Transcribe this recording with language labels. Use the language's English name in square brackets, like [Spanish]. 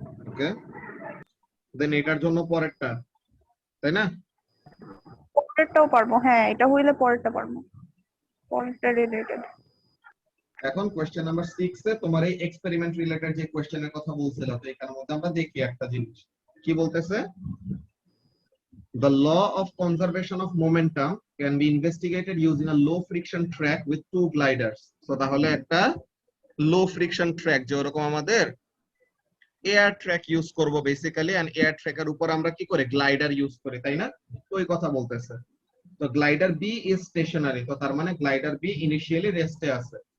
[Bangla] ওকে, দেন এটার জন্য পরেরটা, তাই না? পরেরটাও পারবো, হ্যাঁ এটা হইলে পরেরটা পারবো, পরেরটা রিলেটেড। এখন কোশ্চেন নাম্বার 6 এ তোমার এই এক্সপেরিমেন্ট রিলেটেড যে কোশ্চেনের কথা বলছিল, তো এখানের মধ্যে আমরা দেখি একটা জিনিস কি বলতেছে। [English] The law of conservation of momentum can be investigated using a low friction track with two gliders. [Bangla] So তাহলে একটা লো ফ্রিকশন ট্র্যাক, যে ওরকম আমাদের এয়ার ট্র্যাক ইউজ করব বেসিক্যালি, এন্ড এয়ার ট্র্যাকের উপর আমরা কি করে গ্লাইডার ইউজ করি, তাই না? তো ওই কথা বলতেছে। তো গ্লাইডার বি ইজ স্টেশনারি, তো তার মানে গ্লাইডার বি ইনিশিয়ালি রেস্টে আছে।